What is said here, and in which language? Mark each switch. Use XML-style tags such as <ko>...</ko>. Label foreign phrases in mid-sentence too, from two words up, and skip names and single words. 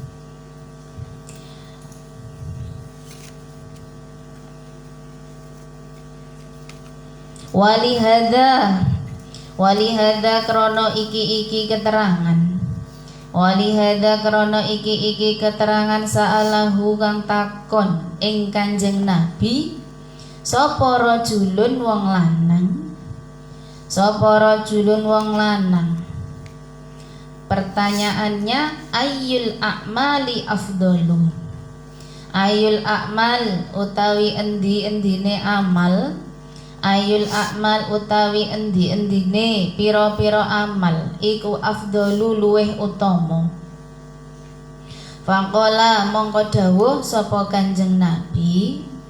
<jv>Walihada krono iki keterangan. Walihada krono iki keterangan sa'alahu kang takon ing Kanjeng Nabi sapa rajulun wong lanang. Sapa rajulun wong lanang.</jv> <ar>Pertanyaannya أي الأعمال أفضل. أي الأعمال</ar> <jv>utawi endi-endine amal.</jv> <ar>أي الأعمال</ar> <jv>utawi endi-endine pira-pira amal iku afdalu luweh utama. Faqala mongko dawuh sapa Kanjeng Nabi.</jv>